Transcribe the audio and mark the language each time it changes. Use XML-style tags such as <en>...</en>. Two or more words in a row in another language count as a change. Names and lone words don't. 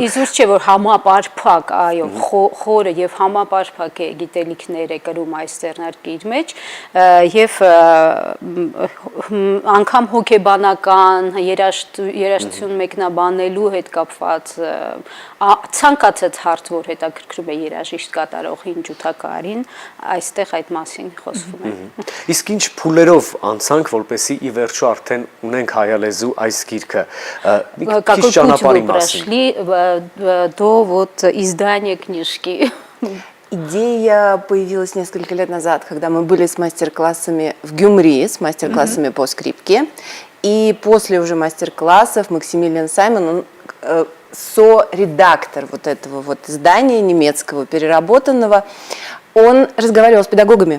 <hy>Իզուր չէ, որ համապարփակ, այո, խորը եւ համապարփակ է գիտելիքներ է կրում այս ձեռնարկի իր մեջ եւ անգամ հոգեբանական երաժշտություն մեկնաբանելու հետ կապված ցանկացած հարց, որ հետաքրքրում է երաժիշտ կատարողին, ջութակարին, այստեղ այդ մասին խոսվում է։ Իսկ ինչ փուլերով անցանք, որպեսզի ի վերջո արդեն ունենք հայալեզու այս գիրքը, քիչ ճանապարհի մասին։</hy> <ru>До вот издания книжки. Идея появилась несколько лет назад, когда мы были с мастер-классами в Гюмри, с мастер-классами по скрипке. И после уже мастер-классов Максимилиан Саймон, он со-редактор вот этого вот издания немецкого, переработанного, он разговаривал с педагогами.</ru>